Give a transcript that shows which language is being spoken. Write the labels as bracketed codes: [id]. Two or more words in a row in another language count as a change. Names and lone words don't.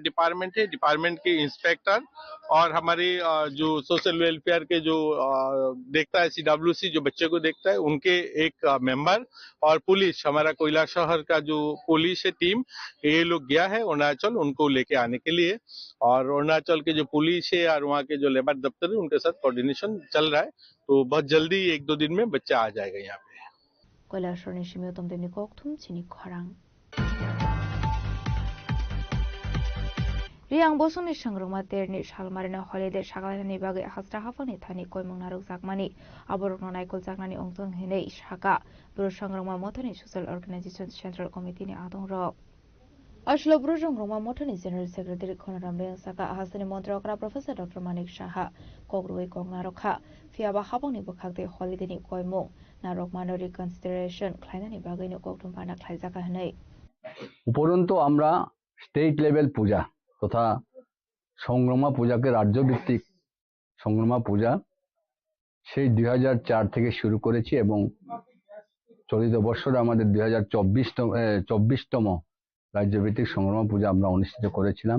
[hi] डिपार्टमेंट है डिपार्टमेंट के इंस्पेक्टर और हमारे जो सोशल वेलफेयर के जो देखता है सीडब्ल्यूसी जो बच्चे को देखता है उनके एक मेंबर और पुलिस हमारा कैलाशहर का जो पुलिस है टीम ये लोग गया है अरुणाचल उनको लेके आने के लिए और अरुणाचल के जो पुलिस है और वहाँ के जो लेबर दफ्तर है उनके साथ कोऑर्डिनेशन चल रहा है तो बहुत जल्दी 1-2 दिन में बच्चा आ जाएगा यहाँ पे [trp] कैलाशहर निशिमियो तुमदेनी कोक्थुम चिनी खरांग Riang bosoni sangruma terni shalmarina holiday shagalani bagai hasta hafani thani koimung naruk zakmani aborok naikol zaknani ongtong hinei shaka bro sangrama mothani [en] social organization central committee [trp] ni adong rok ashlo bro sangrama mothani [en] general secretary [trp] khonaram le saka hasani montrakra professor dr manik saha kogroi kongna rokha fiaba habongni bokhakte holiday ni koimo narok manori consideration khlainani bagai ni koktum bana khlaijaka hanai [bn] উপরন্তু আমরা [en] State level [bn] পূজা তথা সংগ্রামা পূজাকে রাজ্যভিত্তিক সংগ্রামা পূজা সেই 2004 থেকে শুরু করেছি এবং চলিত বছরে আমাদের 2024তম রাজ্যভিত্তিক সংগ্রামা পূজা আমরা অনুষ্ঠিত করেছিলাম।